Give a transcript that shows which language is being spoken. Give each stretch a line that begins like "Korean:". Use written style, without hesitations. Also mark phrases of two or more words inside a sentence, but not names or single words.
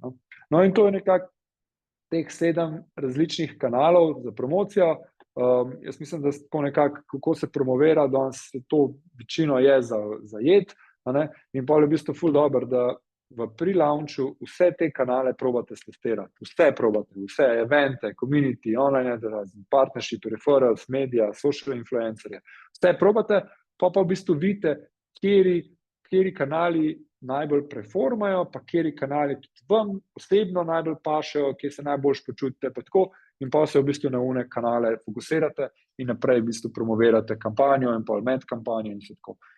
Slovenian: In to je nekako teh 7 različnih kanalov za promocijo. Jaz mislim, da tako nekako, kako se promovira, danes to večino je za jed, in pa je v bistvu ful dobro, da v pre-launchu vse te kanale probate testirati, vse evente,
English: community, online advertising, partnership, referrals, media, social influencerje,
Slovenian: vse probate, pa v bistvu vidite, kateri kanali najbolj performajo, pa kateri kanali tudi vam osebno najbolj pašejo, kje se najbolj počutite, pa tako, in pa se v bistvu na one kanale fokusirate in naprej v bistvu promovirate kampanjo in pa med kampanjo in tako.